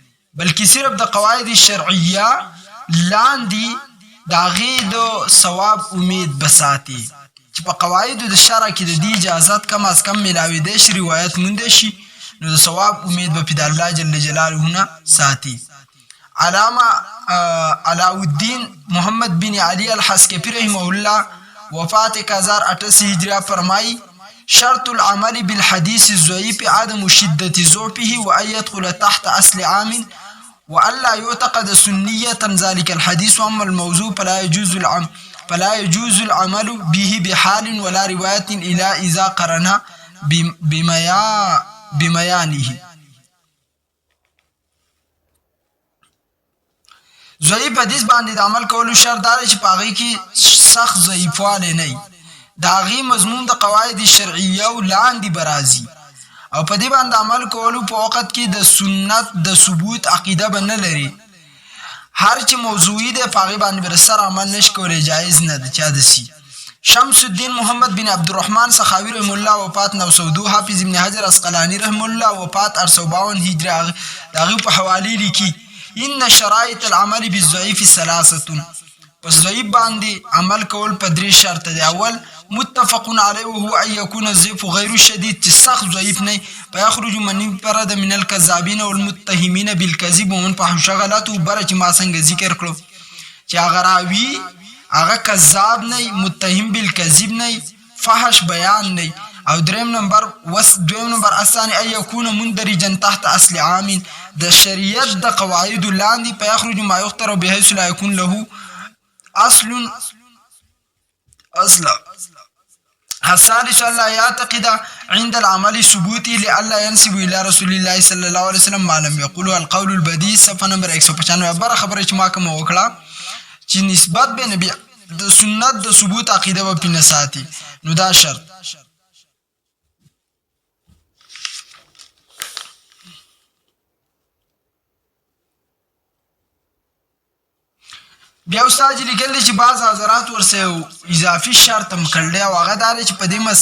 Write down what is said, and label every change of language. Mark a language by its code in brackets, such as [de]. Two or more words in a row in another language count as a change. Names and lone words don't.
[ps] بلکې صرف د قواعد شرعیه لاندې د هغې د ثواب امید بساتي چې په قواعدو د شرع کې د دې اجازت کم از کم میلاویدی شي، روایت موندی شي، نو د ثواب امید به پې د الله جل جلاله نه ساتي. [ar] علامه علاءالدین محمد بن علی الحسکفی رحمه الله [ps] وفات 1088 هجری فرمایی [ar] شرط العمل بالحديث الضعيف عدم شدة ضعفه وأن يدخل تحت أصل عام وألا يعتقد سنية ذلك الحديث، وأما الموضوع فلا يجوز العمل به بحال ولا رواية إلا إذا قرن بميانه. [ps] ضعیف حدیث باندې د عمل کولو شرط دا دی چې په هغې کې سخت ضعیفوالی نه وي، د هغې مضمون د قواعد شرعیو لاندې به راځي، او په دې باندې عمل کولو په وخت کې د سنت د ثبوت عقیده به نه لري. هر چې موضوعي دی په هغې باندې به د سر عمل نشي کولی، جایز نه ده چا دسي. شمس الدین محمد بن عبدالرحمن سخاوي رحم الله وفات 902، حافظ ابن حجر اسقلاني رحم الله وفات 852 هجري د هغې په حوالې لیکي [ar] ان شرائط العمل بالضعیف ثلاثه، [ps] پس ضعیف باندې عمل کول په درې شرط دی. [ar] اول متفق علیه وهو ان یکون الضعف غیر شدید، [ps] چې سخت ضعیف نه [ar] فیخرج من انفرد من الکذابین والمتهمین بالکذب ومن فحش غلطه، [ps] بره چې ما څنګه ذکر کړو چې هغه راوي هغه کذاب نه، [ar] متهم بالکذب [ps] نه، فحش بیان نه. او دویم نمبر [ar] الثاني ان یکون مندرجا تحت اصل عام، [ps] د شریعت د قواعد لاندې [ar] فیخرج ما یختر بحيث لا یکون له اصل. الثالث الا يعتقد عند العمل ثبوتي لئلا ينسب الى رسول الله صلى الله عليه وسلم ما لم يقوله القول البديع، [ps] صفحه نمبر 195. بره خبره چې ما کوم وکړه چې نسبت به نبی د سنت د ثبوت عقیده به پنه ساتي، نو دا شرط. بیا استاد لیکل چې بعض حضرات ورسه اضافي شرط هم کړل او هغه دا دی چې په دې